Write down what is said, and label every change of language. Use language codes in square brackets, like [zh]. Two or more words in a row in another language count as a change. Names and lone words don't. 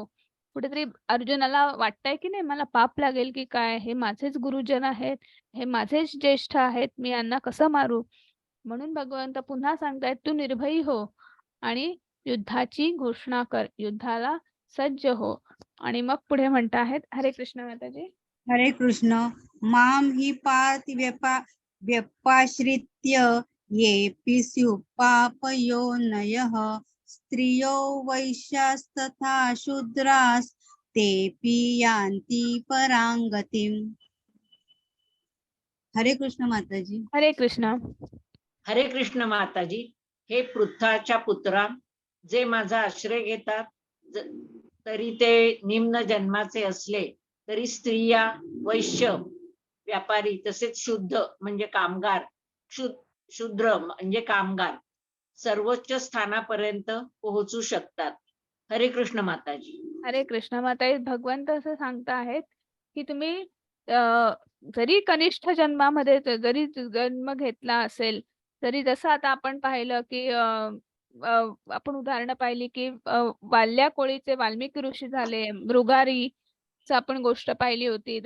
[mr] कुठेतरी अर्जुनाला वाटतंय की नाही, मला पाप लागेल की काय, हे माझेच गुरुजन आहेत, हे माझेच ज्येष्ठ आहेत, मी यांना कसं मारू. म्हणून भगवंत पुन्हा सांगतायत तू निर्भयी हो आणि युद्धाची घोषणा कर, युद्धाला सज्ज हो. आणि मग पुढे म्हणता आहेत, [sa] हरे कृष्ण माताजी. हरे कृष्ण. माम हि व्यपाश्रित्य येऽपि स्युः पापयोनयः स्त्रियो वैश्यास्तथा शूद्रास् तेऽपि यान्ति परांगतिम्. हरे कृष्ण माताजी. हरे कृष्ण. हरे कृष्ण माताजी. [mr] हे पृथ्वाच्या पुत्रा, जे माझा आश्रय घेतात, तरी ते निम्न जन्माचे असले तरी स्त्रिया, वैश्य, व्यापारी तसेच शुद्ध म्हणजे कामगार, शूद्र म्हणजे कामगार सर्वोच्च स्थानापर्यंत पोहोचू शकतात. [sa] हरे कृष्ण माताजी. हरे कृष्ण माताजी. [mr] भगवंत असं सांगता आहेत की तुम्ही जरी कनिष्ठ जन्मामध्ये जरी जन्म घेतला असेल, तरी जसं आता आपण पाहिलं की आपण उदाहरणं पाहिली की वाल्या कोळीचे वाल्मिकी ऋषी झाले, मृगारीच आपण गोष्ट पाहिली होती.